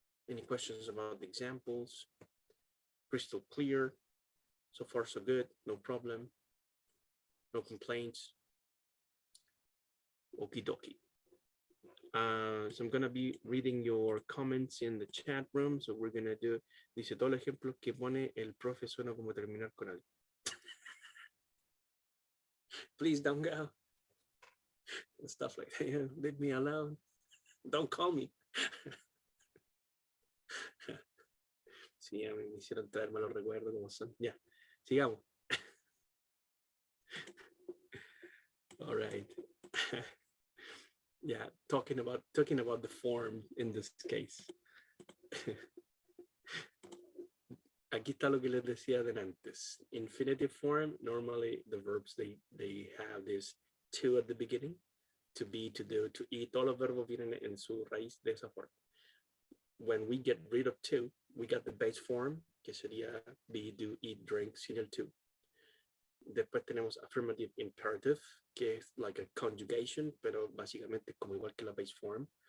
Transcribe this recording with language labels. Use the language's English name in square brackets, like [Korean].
[English] Any questions about the examples? Crystal clear. So far, so good. No problem. No complaints. Okie dokie. So I'm gonna be reading your comments in the chat room. So we're gonna do. [Spanish] Dice todo el ejemplo que pone el profe suena como terminar con algo. [English] Please don't go. And stuff like that. Yeah, leave me alone. Don't call me. [Spanish] Sí, ya me hicieron traer malos recuerdos como son. Ya, sigamos. [English] All right. Yeah, talking about the form in this case. [Spanish] aquí está lo que les decía de antes. [English] Infinitive form, normally the verbs, they have this to at the beginning. To be, to do, to eat. [Spanish] Todos los verbos vienen en su raíz de esa forma. [English] When we get rid of to, we got the base form, [Spanish] que sería [English] be, do, eat, drink, [Spanish] sin el [English] to. [Spanish] Después tenemos affirmative imperative, que es [English] like a conjugation, [Spanish] pero básicamente como igual que la base form.